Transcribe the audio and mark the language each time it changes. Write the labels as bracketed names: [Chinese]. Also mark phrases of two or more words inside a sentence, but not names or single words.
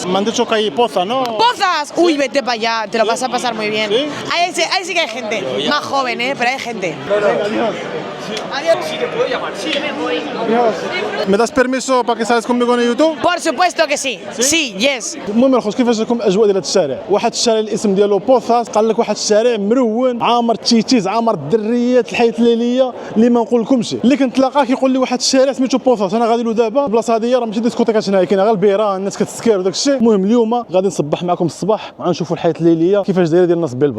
[Spanish] Me han dicho que hay poza, ¿no? ¡Pozas! Uy, vete para allá, te lo vas a pasar muy bien. ¿Sí? Ahí sí que hay gente. Más joven, pero hay gente. ¿Me das permiso para que sales conmigo en YouTube? Por supuesto que sí. Sí, yes. [Arabic] المهم الخوت كيفاش راكم الاجواء ديال هذا الشارع؟ واحد الشارع الاسم ديالو بوثاس، قال لك واحد الشارع مرون عامر تشيتيز، عامر الدريات، الحياه الليليه اللي ما نقولكمش. اللي كنتلاقاه كيقول لي واحد الشارع سميتو بوثاس، انا غادي له دابا البلاصه هذه راه ماشي ديسكوتيكات هنايا، كاينه غير البيران، الناس كتسكر وداك الشيء. المهم اليوم غادي نصبح معكم الصباح وغنشوفوا الحياه الليليه كيفاش دايره ديال الناس بلباو.